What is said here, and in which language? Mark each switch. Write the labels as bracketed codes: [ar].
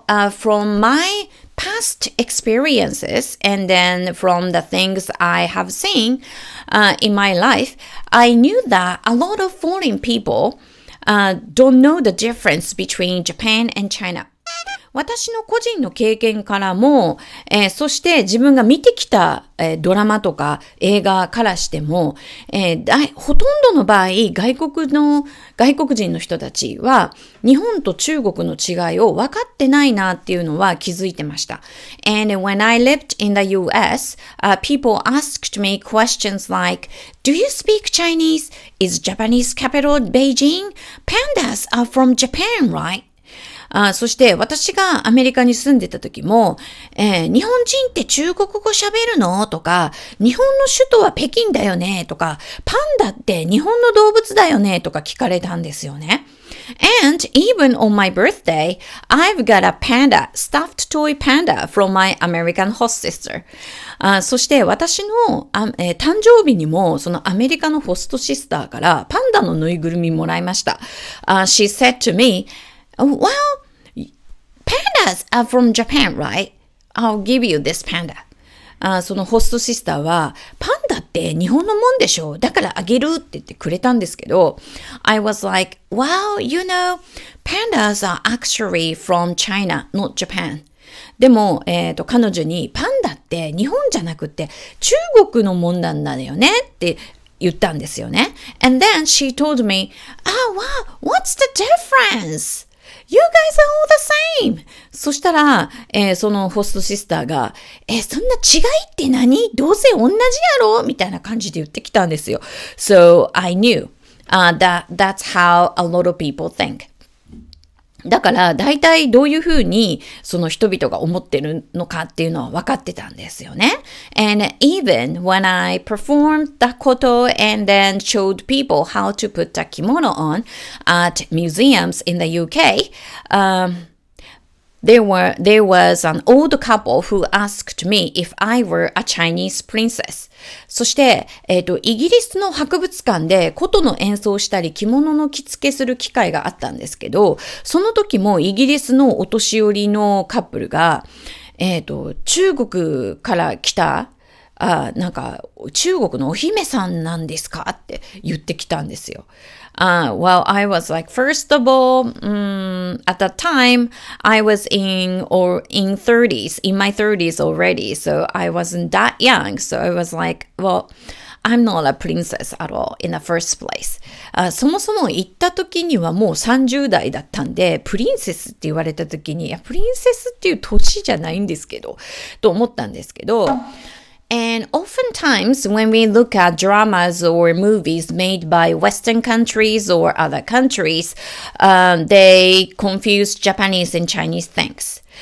[en] From my past experiences and then from the things I have seen in my life, I knew that a lot of foreign people don't know the difference between Japan and China. [ja] 私の個人の経験からも、そして自分が見てきた、ドラマとか映画からしても、ほとんどの場合、外国人の人たちは日本と中国の違いを分かってないなっていうのは気づいてました。 [en] And when I lived in the US, people asked me questions like, Do you speak Chinese? Is Japanese capital Beijing? Pandas are from Japan, right? [ja] そして私がアメリカに住んでた時も、日本人って中国語喋るのとか、日本の首都は北京だよねとか、パンダって日本の動物だよねとか聞かれたんですよね。 [en] And even on my birthday, I've got a panda, stuffed toy panda from my American host sister. [ja] そして私の、誕生日にもそのアメリカのホストシスターからパンダのぬいぐるみもらいました。 [en] She said to me,Well, pandas are from Japan, right? I'll give you this panda. [ja] そのホストシスターは、パンダって日本のもんでしょ？だからあげるって言ってくれたんですけど、 [en] I was like, well, you know, pandas are actually from China, not Japan. [ja] でも、彼女に、パンダって日本じゃなくて中国のもんなんだよねって言ったんですよね。 [en] And then she told me, wow, what's the difference?You guys are all the same! [ja] そしたら、そのホストシスターが、そんな違いって何？どうせ同じやろみたいな感じで言ってきたんですよ。 [en] So I knew, that's how a lot of people think. [ja] だから大体どういうふうにその人々が思ってるのかっていうのは分かってたんですよね。 [en] And even when I performed the koto and then showed people how to put the kimono on at museums in the UK,、there was an old couple who asked me if I were a Chinese princess. [ja] そして、イギリスの博物館で琴の演奏したり着物の着付けする機会があったんですけど、その時もイギリスのお年寄りのカップルが、中国から来たなんか中国のお姫さんなんですかって言ってきたんですよ。 [en] Well, I was like, first of all, at that time, I was in my 30s already, so I wasn't that young. So I was like, well, I'm not a princess at all in the first place. [ja] そもそも行った時にはもう30代だったんで、プリンセスって言われた時に、いや、プリンセスっていう年じゃないんですけど、と思ったんですけど、 [en] And oftentimes when we look at dramas or movies made by Western countries or other countries, they confuse Japanese and Chinese things.